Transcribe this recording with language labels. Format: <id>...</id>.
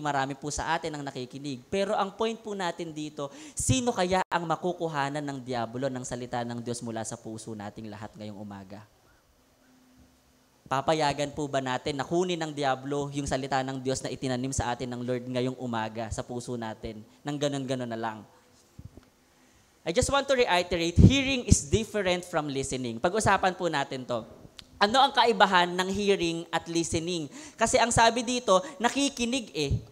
<tl>Marami po sa atin ang nakikinig. Pero ang point po natin dito, sino kaya ang makukuhanan ng diablo ng salita ng Diyos mula sa puso nating lahat ngayong umaga? Papayagan po ba natin na kunin ng diablo yung salita ng Diyos na itinanim sa atin ng Lord ngayong umaga sa puso natin? Nang ganon-ganon na lang.</tl> <en>I just want to reiterate, hearing is different from listening.</en> <tl>Pag-usapan po natin to. Ano ang kaibahan ng hearing at listening? Kasi ang sabi dito, nakikinig eh.</tl>